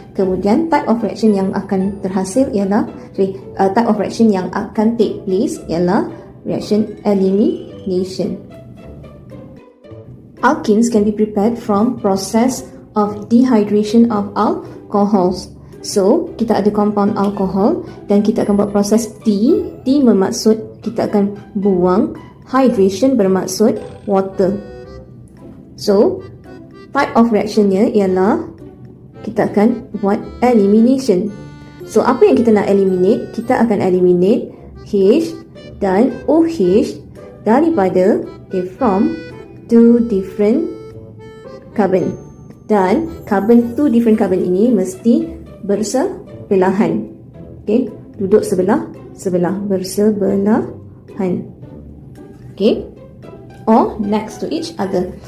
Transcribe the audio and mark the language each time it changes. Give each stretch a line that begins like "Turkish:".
English: Kemudian type of reaction
Malay: yang akan terhasil ialah
English: type of reaction
Malay: yang akan
English: take place ialah reaction elimination. Alkenes can be prepared from process of dehydration of alcohols.
Malay: So, kita ada compound alcohol dan kita akan buat proses D. D bermaksud kita akan buang, hydration bermaksud water. So,
English: type of reactionnya
Malay: ialah kita akan buat elimination. So, apa yang kita nak eliminate? Kita akan eliminate H dan OH daripada
English: from two different carbon.
Malay: Dan carbon
English: two different carbon
Malay: ini mesti bersebelahan. Okay, duduk sebelah bersebelahan.
English: Okay, or next to each other.